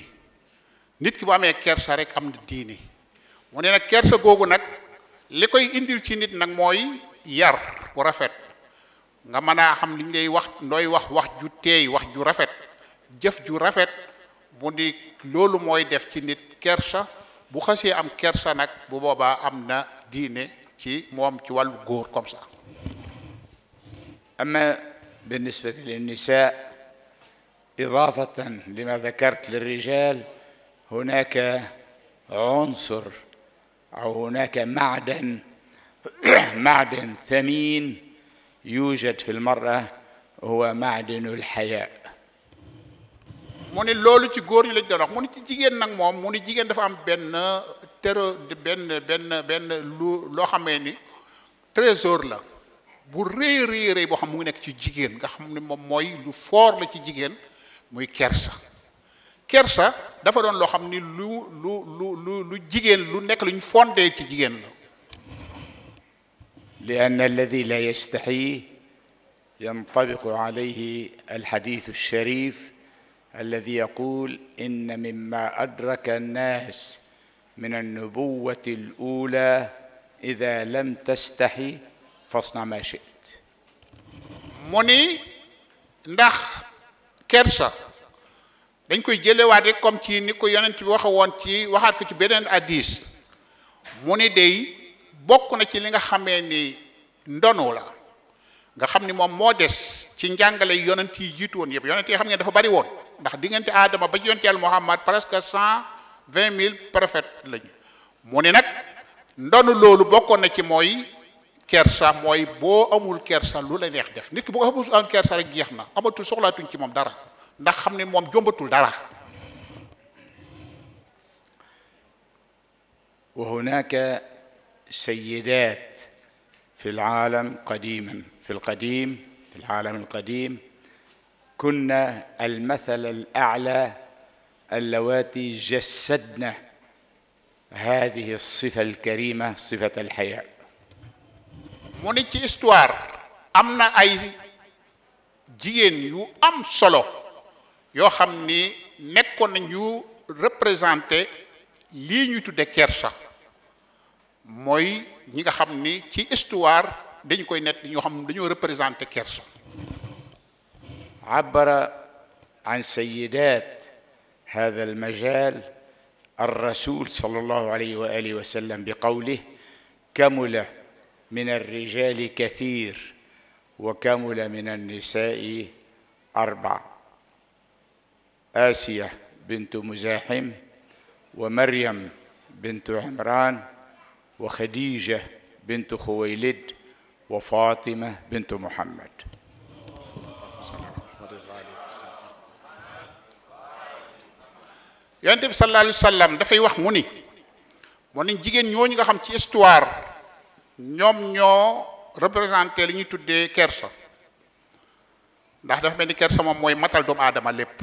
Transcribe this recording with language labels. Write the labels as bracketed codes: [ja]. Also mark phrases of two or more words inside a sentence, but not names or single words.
[wo] nit ki bu amee kersa rek am na diine. mu ne nag kersa googu nag li koy indil ci nit nag mooy yar bu rafet nga mën a xam li ñu lay wax ndooy wax ju teey wax ju rafet jëf ju rafet. mu ni loolu mooy def ci nit kersa. bu xasee am kersa nag bu boobaa am na diine ci moom ci wàllu góor [fr] comme ça. [ar] أما بالنسبة للنساء إضافة لما ذكرت للرجال هناك عنصر أو هناك معدن ثمين يوجد في المرأة هو معدن الحياء. [wo] mu ni loolu ci góor yi lañ doon wax mu ni ci jigéen nag moom mu ni jigéen dafa am benn loo xamee ni trésor la bu rëy boo xam mu ngi nekk ci jigéen nga xam ne moom mooy lu fort la ci jigéen muy kersa. kersa dafa doon loo xam ni lu jigéen lu nekk lu ñu fondé ci jigéen la. [ar] لأن الذي لا يستحي ينطبق عليه الحديث الشريف الذي يقول إن مما أدرك الناس من النبوة الأولى إذا لم تستحي فاصنع ما شئت. [wo] mu ni ndax kersa dañ koy jëlewaat rek comme ci ni ko yonent bi waxe woon ci waxaat ko ci beneen hadiis mu ni day bokk na ci li nga xamee ni ndono la nga xam ni moom moo des ci njàngale yonent yi jiitu woon yëpp. yonent yi xam ngeen dafa bari woon ndax diggante Aadama ba ci yonent Yàlla Muhammad [fr] presque 120,000 prophètes [wo] lañu. mu ni nag ndonu loolu bokkoon na ci mooy kersa mooy boo amul kersa lu la neex def. nit ki bu ko amul kersa rek jeex na amatul soxlaatuñ ci moom dara ndax xam ne moom jombatul dara. [ar] وهناك سيدات في العالم قديما في العالم القديم كنا المثل الأعلى اللواتي جسدنا هذه الصفة الكريمة صفة الحياء. [wo] mu ni ci histoire am na ay jigéen yu am solo yoo xam ni nekkoon nañu représenté lii ñuy tudde kersa mooy ñi nga xam ni ci histoire dañ koy net ñoo xam dañoo représenté kersa. [ar] عبر عن سيدات هذا المجال الرسول صلى الله عليه وآله وسلم بقوله كمل من الرجال كثير وكمل من النساء 4 آسية بنت مزاحم ومريم بنت عمران وخديجة بنت خويلد وفاطمة بنت محمد. [wo] yonent bi [ar] صلى الله عليه وسلم [wo] dafay wax mu ni jigéen ñooñu nga xam ci histoire ñoom ñoo représenté li ñuy tuddee kersa ndax dafa mel ni kersa moom mooy matal doomu aadama lépp.